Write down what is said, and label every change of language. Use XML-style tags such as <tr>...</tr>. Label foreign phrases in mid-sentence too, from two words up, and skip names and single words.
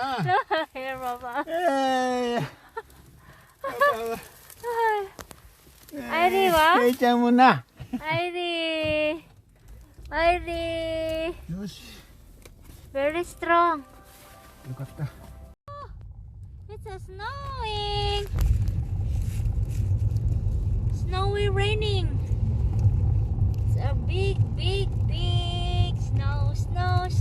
<en>Here, Papa. Hey. Irie, wow.</en> <tl>Kaya mo na.</tl> <en>Irie. Irie. Yoshi. Very strong. Look at that. It's a snowing. Snowy raining. It's a big, big, big snow.</en>